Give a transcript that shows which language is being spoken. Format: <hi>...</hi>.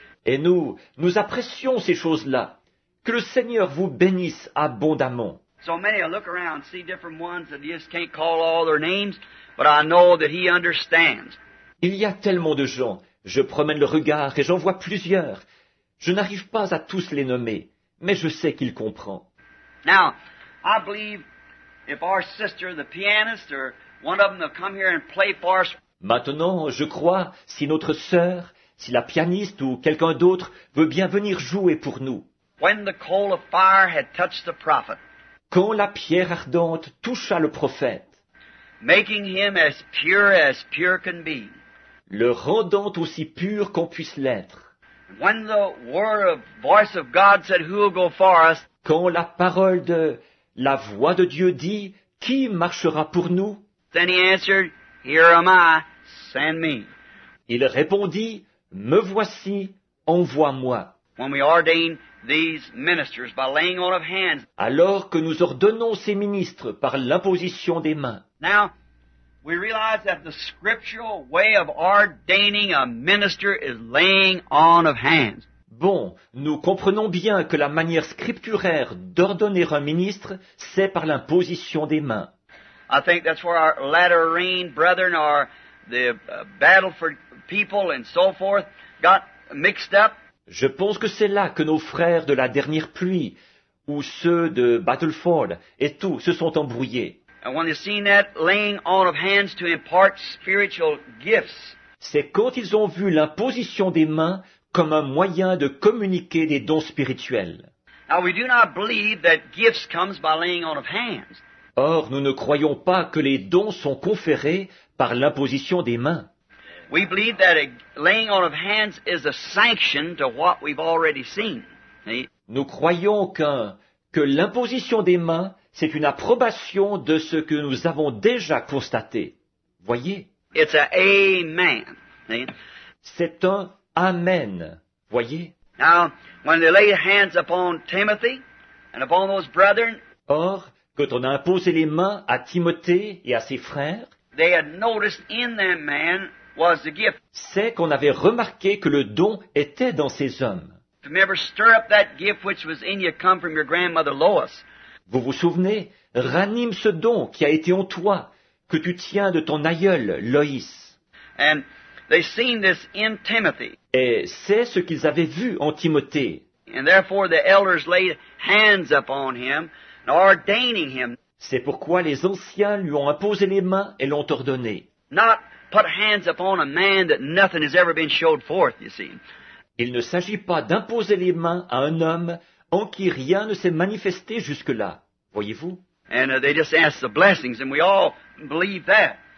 <fr>Et nous apprécions ces choses-là. Que le Seigneur vous bénisse abondamment.</fr> <en>So many, I look around and see different ones that you just can't call all their names, but I know that He understands.</en> <fr>Il y a tellement de gens. Je promène le regard et j'en vois plusieurs. Je n'arrive pas à tous les nommer, mais je sais qu'il comprend.</fr> <en>Now, I believe if our sister, the pianist, or one of them will come here and play for us.</en> <fr>Maintenant, je crois, si notre sœur, si la pianiste ou quelqu'un d'autre veut bien venir jouer pour nous.</fr> <en>When the coal of fire had touched the prophet.</en> <fr>Quand la pierre ardente toucha le prophète,</fr> <en>making him as pure can be.</en> <fr>Le rendant aussi pur qu'on puisse l'être.</fr> <en>When the voice of God said, "Who will go for us?"</en> <fr>Quand la voix de Dieu dit, qui marchera pour nous?</fr> <en>Then he answered, "Here am I, send me."</en> <fr>Il répondit, me voici, envoie-moi.</fr> <en>When we ordain these ministers by laying on of hands.</en> <fr>Alors que nous ordonnons ces ministres par l'imposition des mains.</fr> <en>Now, we realize that the scriptural way of ordaining a minister is laying on of hands.</en> <fr>Bon, nous comprenons bien que la manière scripturaire d'ordonner un ministre, c'est par l'imposition des mains.</fr> <en>I think that's where our latter rain brethren or the battle for people and so forth got mixed up.</en> <fr>Je pense que c'est là que nos frères de la dernière pluie, ou ceux de Battleford, et tout, se sont embrouillés.</fr> <en>And when they've seen that laying on of hands to impart spiritual gifts.</en> <fr>C'est quand ils ont vu l'imposition des mains comme un moyen de communiquer des dons spirituels.</fr> <en>Now we do not believe that gifts comes by laying on of hands.</en> <fr>Or, nous ne croyons pas que les dons sont conférés par l'imposition des mains.</fr> <en>We believe that a laying on of hands is a sanction to what we've already seen.</en> <fr>Nous croyons que l'imposition des mains, c'est une approbation de ce que nous avons déjà constaté. Voyez?</fr> <en>It's a amen.</en> <fr>C'est un amen. Voyez?</fr> <en>Now, when they laid hands upon Timothy and upon those brethren,</en> <fr>or, quand on a imposé les mains à Timothée et à ses frères,</fr> <en>they had noticed in that man was the gift.</en> <fr>C'est qu'on avait remarqué que le don était dans ces hommes.</fr> <en>Remember, stir up that gift which was in you, come from your grandmother Lois.</en> <fr>Vous vous souvenez? Ranime ce don qui a été en toi, que tu tiens de ton aïeul, Loïs.</fr> <en>And they seen this in Timothy.</en> <fr>Et c'est ce qu'ils avaient vu en Timothée.</fr> <en>And therefore the elders laid hands upon him, ordaining him.</en> <fr>C'est pourquoi les anciens lui ont imposé les mains et l'ont ordonné.</fr> <en>Not put hands upon a man that nothing has ever been showed forth, you see.</en> <fr>Il ne s'agit pas d'imposer les mains à un homme en qui rien ne s'est manifesté jusque-là. Voyez-vous?</fr> <en>And they just asked the blessings, and we all believe that.</en>